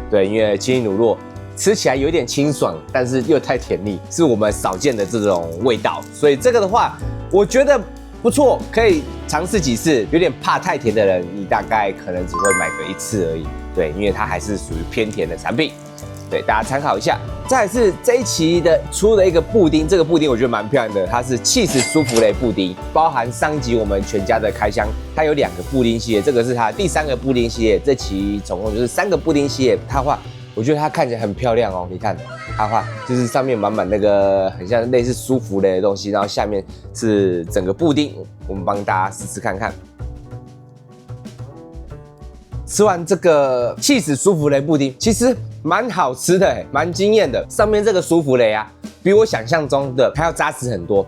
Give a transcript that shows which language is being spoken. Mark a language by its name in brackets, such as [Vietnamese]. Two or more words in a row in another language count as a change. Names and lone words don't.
[Chinese] 對，因為青檸乳酪吃起來有點清爽，但是又太甜膩，是我們少見的這種味道，所以這個的話，我覺得不錯，可以嘗試幾次。有點怕太甜的人，你大概可能只會買個1次而已。對，因為它還是屬於偏甜的產品，對，大家參考一下。再來是這一期的出的一個布丁，這個布丁我覺得蠻漂亮的，它是起司舒芙蕾布丁，包含上一集我們全家的開箱，它有2個布丁系列，這個是它第3個布丁系列，這期總共就是3個布丁系列，它話。我覺得它看起來很漂亮哦，你看它的話就是上面滿滿那個很像類似舒芙蕾的東西，然後下面是整個布丁，我們幫大家試試看看。吃完這個起司舒芙蕾布丁，其實蠻好吃的，蠻驚豔的。上面這個舒芙蕾啊，比我想象中的還要扎實很多。